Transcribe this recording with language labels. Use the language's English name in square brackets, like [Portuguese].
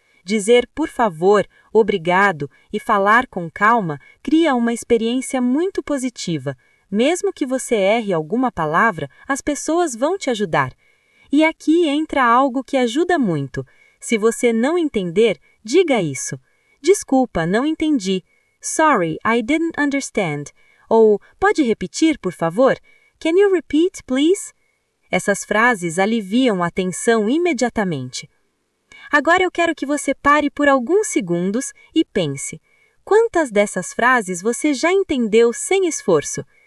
[Portuguese] Dizer por favor, obrigado e falar com calma cria uma experiência muito positiva. Mesmo que você erre alguma palavra, as pessoas vão te ajudar. E aqui entra algo que ajuda muito. Se você não entender, diga isso. Desculpa, não entendi. [English] Sorry, I didn't understand. [Portuguese] Ou, pode repetir, por favor? [English] Can you repeat, please? [Portuguese] Essas frases aliviam a tensão imediatamente. Agora eu quero que você pare por alguns segundos e pense. Quantas dessas frases você já entendeu sem esforço?